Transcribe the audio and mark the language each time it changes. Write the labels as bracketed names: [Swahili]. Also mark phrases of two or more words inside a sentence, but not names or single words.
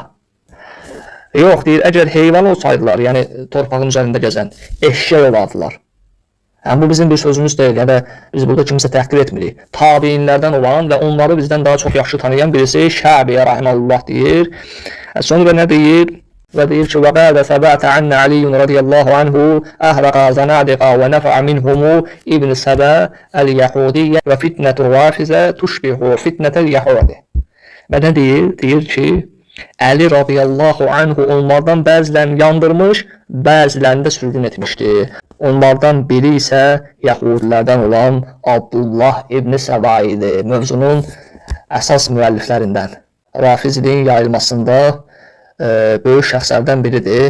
[Azerbaijani] Yox, deyir, əgər heyvan olsaydılar, yəni torpağın üzərində gəzən, eşşək olardılar. Yəni, bu bizim bir sözümüz deyil, yəni biz burada kimsə təhqir etmirik. Tabiinlərdən olan və onları bizdən daha çox yaxşı tanıyan birisi Şəbi Rahimahullah deyir. Sonra nə deyir? Və deyir ki, [Arabic] وَقَالَ ثَبَاتَ عَنَّ عَلِيٌّ رَضِيَ اللّٰهُ عَنْهُ أَهْرَقَ زَنَادِقَ وَنَفَعَ مِنْهُمُ ابْنِ سَبَا الْيَحُودِيَّ وَفِتْنَةُ الرَّافِزَ تُشْبِهُ فِتْنَةَ الْيَحُودِ. [Azerbaijani] Və nə deyir? Deyir ki, Əli radiyallahu anhu onlardan bəzilərini yandırmış, bəzilərini də sürgün etmişdi. Onlardan biri isə Yahudilərdən olan Abdullah ibn Səba idi. Mövzunun əsas müəlliflərindən. Rafizliyin yayılmasında böyük şəxslərdən biridir.